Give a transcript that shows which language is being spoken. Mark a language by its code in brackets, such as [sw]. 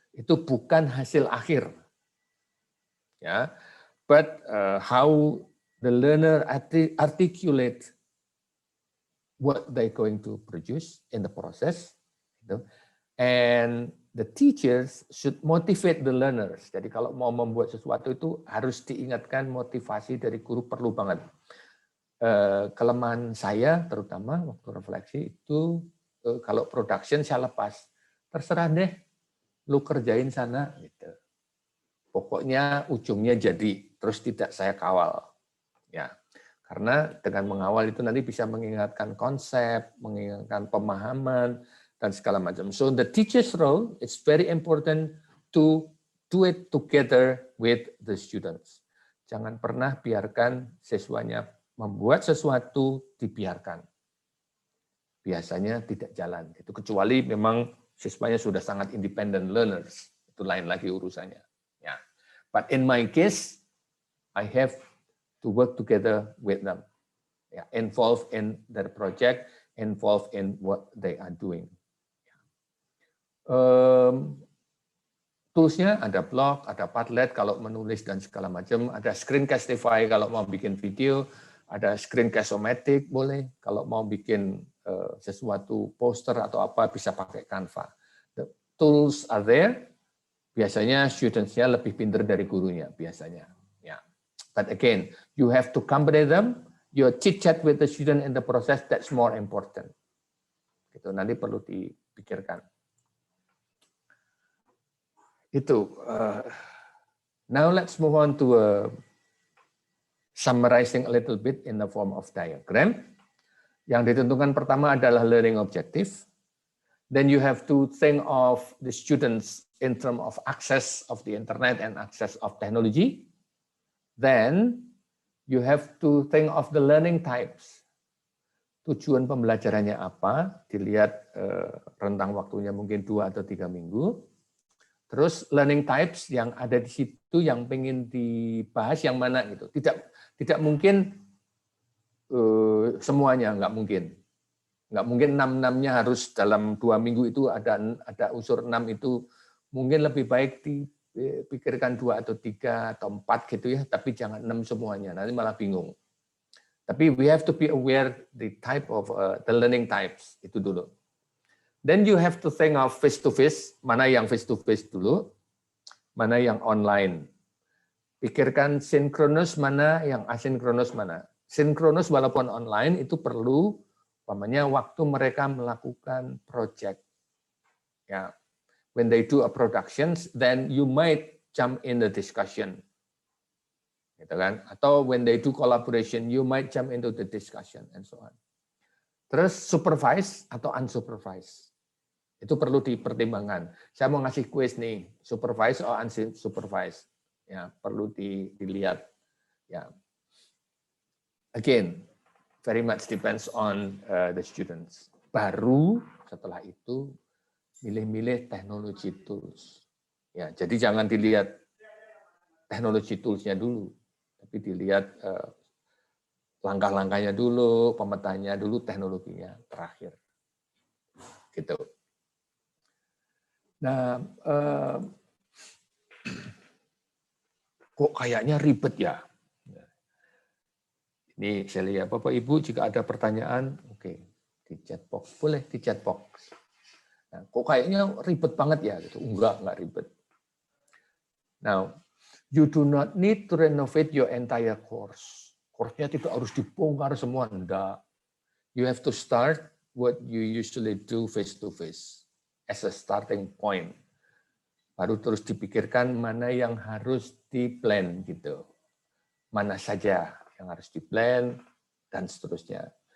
[id] itu bukan hasil akhir. [en] Ya, but how the learner articulate what they're going to produce in the process, gitu. And the teachers should motivate the learners. [id] Jadi kalau mau membuat sesuatu itu harus diingatkan, motivasi dari guru perlu banget. Kelemahan saya terutama waktu refleksi itu kalau production saya lepas. Terserah deh, lu kerjain sana gitu. Pokoknya ujungnya jadi, terus tidak saya kawal. Ya. Karena dengan mengawal itu nanti bisa mengingatkan konsep, mengingatkan pemahaman dan segala macam. [en] So the teacher's role is very important to do it together with the students. [id] Jangan pernah biarkan siswanya membuat sesuatu dibiarkan. Biasanya tidak jalan. Itu kecuali memang siswanya sudah sangat [en] independent learners. [id] Itu lain lagi urusannya. Ya. [en] But in my case, I have to work together with them. Ya, involved in their project, involved in what they are doing. [id] Toolsnya ada blog, ada Padlet kalau menulis dan segala macam, ada Screencastify kalau mau bikin video, ada Screencast-O-Matic boleh, kalau mau bikin sesuatu poster atau apa bisa pakai Canva. [en] The tools are there. [id] Biasanya students-nya lebih pintar dari gurunya biasanya. Ya. [en] But again, you have to accompany them. Your chit-chat with the student in the process, that's more important. [id] Gitu, nanti perlu dipikirkan. [en] Itu. Now let's move on to summarizing a little bit in the form of diagram. [id] Yang ditentukan pertama adalah [en] learning objective. Then you have to think of the students in terms of access of the internet and access of technology. Then you have to think of the learning types. [id] Tujuan pembelajarannya apa? Dilihat rentang waktunya mungkin 2 atau 3 minggu. Terus learning types yang ada di situ yang pengen dibahas yang mana gitu. Tidak mungkin semuanya, nggak mungkin. Nggak mungkin 6-6-nya harus dalam 2 minggu itu ada unsur 6 itu mungkin lebih baik dipikirkan 2 atau 3 atau 4 gitu ya, tapi jangan 6 semuanya, nanti malah bingung. [en] Tapi we have to be aware the type of the learning types [id] itu dulu. [en] Then you have to think of face-to-face, [id] mana yang face-to-face dulu, mana yang online. Pikirkan sinkronus mana, yang asinkronus mana. Sinkronus walaupun online itu perlu, umpamanya waktu mereka melakukan project. [en] Ya, when they do a productions, then you might jump in the discussion. Gitu kan? Atau when they do collaboration, you might jump into the discussion and so on. [id] Terus supervise atau unsupervised. Itu perlu dipertimbangkan. Saya mau ngasih quiz nih, supervise atau unsupervised. Ya, perlu dilihat. Ya. [en] Again, very much depends on the students. [id] Baru setelah itu milih-milih technology tools. Ya, jadi jangan dilihat technology tools-nya dulu, tapi dilihat langkah-langkahnya dulu, pemetanya dulu, teknologinya terakhir. Gitu. Nah, kok kayaknya ribet ya? Ini saya lihat Bapak Ibu jika ada pertanyaan, oke, di chat box boleh di chat box. Nah, kok kayaknya ribet banget ya? Gitu. Enggak ribet. [en] Now, you do not need to renovate your entire course. [id] Course-nya tidak harus dibongkar semua, enggak. [en] You have to start what you usually do face to face as a starting point. [id] Baru terus dipikirkan mana yang harus di-plan gitu. Mana saja yang harus di-plan dan seterusnya.